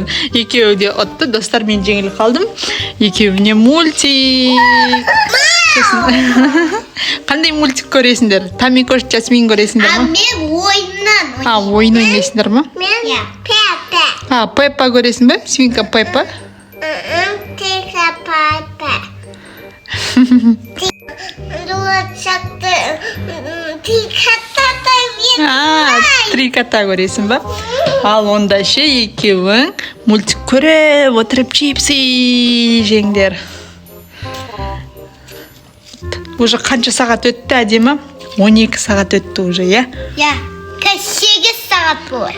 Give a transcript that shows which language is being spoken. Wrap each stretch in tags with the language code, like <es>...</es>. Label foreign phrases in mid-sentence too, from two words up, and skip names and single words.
<kk>Екеуі де ұтты. Достар, мен жеңіл қалдым. Екеуіне мультик. Қандай мультик көресіңдер? Тами көш, Жасмин көресіңдер ма? Мен ойыннан. Ойын ойнайсыңдар ма? Мен Пеппа. Пеппа көресің бе? Свинка Пеппа. Тиха Пеппа. Три кота көресің ба? Ал онда ше екеуің мультик көріп отырып чипсы жеңдер. Уже қанша сағат өтті әдемі? 12 сағат өтті уже, иә? 8 сағат болады.</kk>